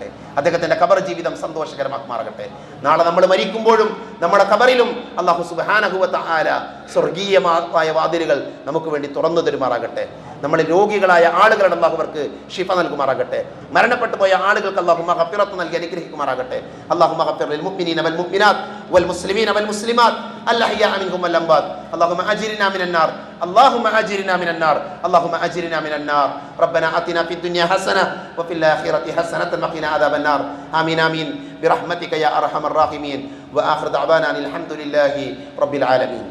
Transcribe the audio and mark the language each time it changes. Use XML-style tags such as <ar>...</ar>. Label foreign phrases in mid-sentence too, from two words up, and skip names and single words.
<ml>അദ്ദേഹത്തിന്റെ ഖബർ ജീവിതം സന്തോഷകരമാക്കുമാറാകട്ടെ. നാളെ നമ്മൾ മരിക്കുമ്പോഴും നമ്മുടെ ഖബറിലും</ml> <ar>الله سبحانه وتعالى</ar> <ml>സ്വർഗീയമായ വാതിലുകൾ നമുക്ക് വേണ്ടി തുറന്നു തരുമാറാകട്ടെ. നമ്മൾ രോഗികളായ ആളുകളുടെ അല്ലാഹു അവർക്ക് ശിഫ നൽകുമാറാകട്ടെ. മരണപ്പെട്ടു പോയ ആളുകൾക്ക് അല്ലാഹു മഗ്ഫിറത്ത് നൽകി അനുഗ്രഹിക്കുമാറാകട്ടെ.</ml> <ar>اللهم اغفر للمؤمنين والمؤمنات والمسلمين والمسلمات الأحياء منهم والأموات. اللهم أجرنا من النار، اللهم أجرنا من النار، اللهم أجرنا من النار. ربنا آتنا في الدنيا حسنة وفي الآخرة حسنة وقنا عذاب النار. آمين آمين برحمتك يا أرحم الراحمين. وآخر دعوانا الحمد لله رب العالمين.</ar>